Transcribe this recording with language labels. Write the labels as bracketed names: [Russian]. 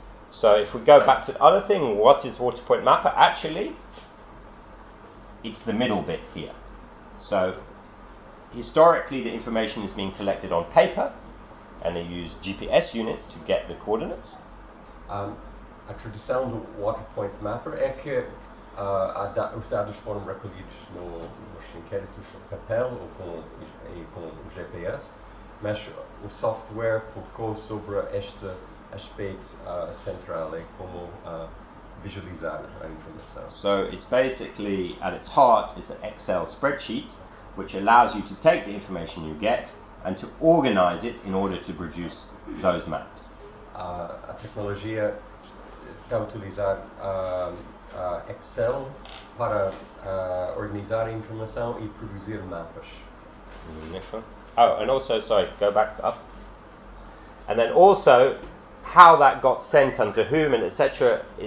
[English] So if we go back to the other thing, what is water point mapper? Actually, it's the middle bit here. So historically, the information is being collected on paper, and they use GPS units to get the coordinates. [Portuguese] A tradição do water point mapper é que os dados foram recolhidos nos inquéritos no papel ou com o GPS. Mas o software focou sobre este aspecto central, como visualizar a informação. [English] So it's basically, at its heart, it's an Excel spreadsheet, which allows you to take the information you get and to organize it in order to produce those maps. [Portuguese] A tecnologia está a utilizar Excel para organizar a informação e produzir mapas. [English] Next one. Oh, and also, sorry, go back up. And then also, how that got sent and to whom and etc.